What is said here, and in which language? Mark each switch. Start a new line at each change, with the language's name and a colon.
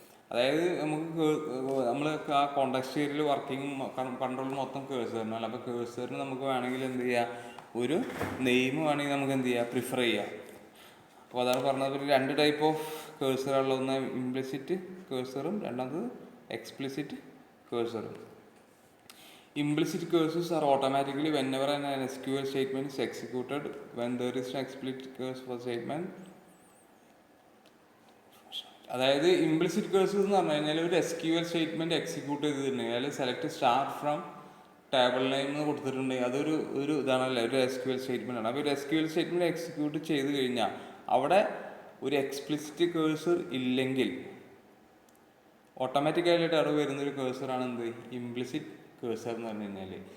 Malayalam: അതായത് നമ്മൾ ആ കോണ്ടെക്സ്റ്റ് ഏരിയയിൽ വർക്കിംഗ് കൺട്രോൾ മൊത്തം കേഴ്സറിനാണ്. അപ്പോൾ കേഴ്സറിന് നമുക്ക് വേണമെങ്കിൽ എന്ത് ചെയ്യാം, ഒരു നെയിം വേണമെങ്കിൽ നമുക്ക് എന്ത് ചെയ്യാം, പ്രിഫർ ചെയ്യാം. അപ്പോൾ അതാണ് പറഞ്ഞത്. രണ്ട് ടൈപ്പ് ഓഫ് കേഴ്സറുള്ള, ഒന്ന് ഇംപ്ലിസിറ്റ് കേഴ്സറും രണ്ടാമത് explicit കേഴ്സറും.
English: Implicit cursors are automatically whenever an SQL statement is executed when there is an explicit cursor for statement.
Malayalam: അതായത് ഇംപ്ലിസിറ്റ് കേഴ്സസ് എന്ന് പറഞ്ഞു കഴിഞ്ഞാൽ ഒരു SQL സ്റ്റേറ്റ്മെന്റ് എക്സിക്യൂട്ട് ചെയ്തിട്ടുണ്ടെങ്കിൽ, അതിൽ select star from table name എന്ന് കൊടുത്തിട്ടുണ്ടെങ്കിൽ അതൊരു ഇതാണല്ലോ, ഒരു SQL സ്റ്റേറ്റ്മെന്റ് ആണ്. അപ്പോൾ ഒരു SQL സ്റ്റേറ്റ്മെന്റ് എക്സിക്യൂട്ട് ചെയ്ത് കഴിഞ്ഞാൽ അവിടെ ഒരു എക്സ്പ്ലിസിറ്റ് കേഴ്സർ ഇല്ലെങ്കിൽ ഓട്ടോമാറ്റിക്കായിട്ട് അവിടെ വരുന്നൊരു കേഴ്സറാണ് എന്ത്, ഇംപ്ലിസിറ്റ് കേഴ്സർ എന്ന് പറഞ്ഞു കഴിഞ്ഞാൽ.